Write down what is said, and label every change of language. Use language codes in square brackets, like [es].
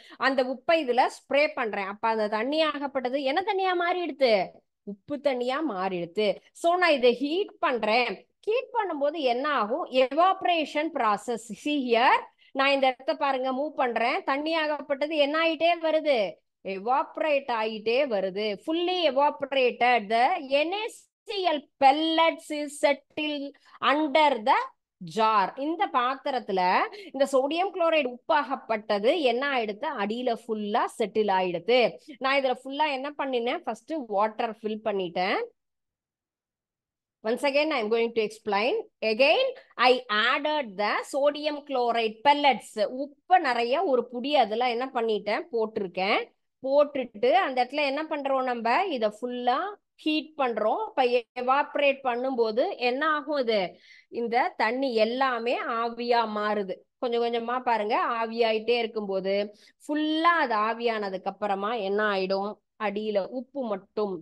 [ta] அந்த உப்பை இதுல ஸ்ப்ரே பண்றேன். அப்ப அந்த தண்ணி ஆகப்பட்டது என்ன தண்ணியா மாறிடுது, உப்பு தண்ணியா மாறிடுது. சோ நான் இதை ஹீட் பண்றேன். ஹீட் பண்ணும்போது என்ன ஆகும், எவாபரேஷன் ப்ராசஸ். [en] see here, [ta] நான் இந்த இடத்த பாருங்க மூவ் பண்றேன். தண்ணி ஆகப்பட்டது என்ன ஆயிட்டே வருது, எவாபரேட் ஆயிட்டே வருது. [en] fully evaporated, the NaCl pellets is settled under the jar. [ta] இந்த பாத்திரத்துல இந்த சோடியம் குளோரைடு உப்பாகப்பட்டது என்ன ஆயிடுது, அடியில ஃபுல்லா செட்டில் ஆயிடுது. நான் இதுல ஃபுல்லா என்ன பண்ணினேன், ஃபர்ஸ்ட் வாட்டர் ஃபில் பண்ணிட்டேன். [en] Once again I am going to explain. Again I added the sodium chloride pellets. [ta] உப்பு நிறைய ஒரு புடி அதுல என்ன பண்ணிட்டேன், போட்டிருக்கேன். போட்டுட்டு அந்த இடத்துல என்ன பண்றோம், நம்ம இத ஃபுல்லா ஹீட் பண்றோம். இப்ப எவாபரேட் பண்ணும்போது என்ன ஆகும், இது இந்த தண்ணி எல்லாமே ஆவியா மாறுது. கொஞ்சம் கொஞ்சமா பாருங்க, ஆவியாயிட்டே இருக்கும்போது ஃபுல்லா அது ஆவியானதுக்கு அப்புறமா என்ன ஆயிடும், அடியில உப்பு மட்டும்.